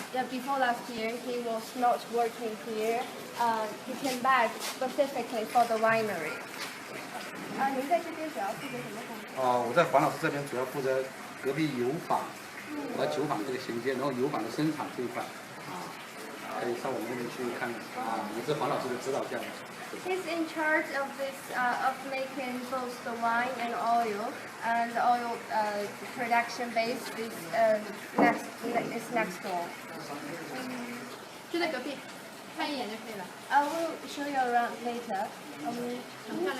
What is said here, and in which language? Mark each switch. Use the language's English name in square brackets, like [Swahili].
[English] Before last year, he was not working here. He came back specifically for the winery. [Chinese] 您在这边主要负责什么工作？我在黄老师这边主要负责隔壁油坊和酒坊这个衔接，然后油坊的生产这一块，可以上我们那边去看看。也是黄老师的指导下。 [English] He's in charge of this, of making both the wine and oil, and the oil production base is next door. [Chinese] 就在隔壁，看一眼就可以了。 [English] I will show you around later.